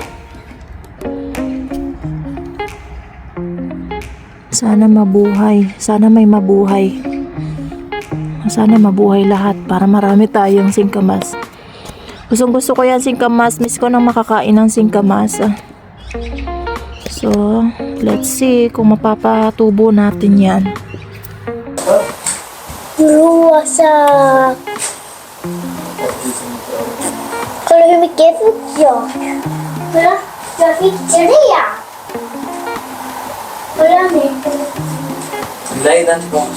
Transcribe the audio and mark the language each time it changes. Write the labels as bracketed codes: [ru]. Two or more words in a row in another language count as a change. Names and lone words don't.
[tl] Sana mabuhay, sana may mabuhay. Sana mabuhay lahat para marami tayong singkamas. Gustong gusto ko yan, singkamas. Miss ko nang makakain ng singkamas. [en] So let's see [tl] kung mapapatubo natin yan. [sv] Rosa. Kolla hur mycket jag. Kolla, jag fick 3. Kolla nu. Lägg den tillbaka.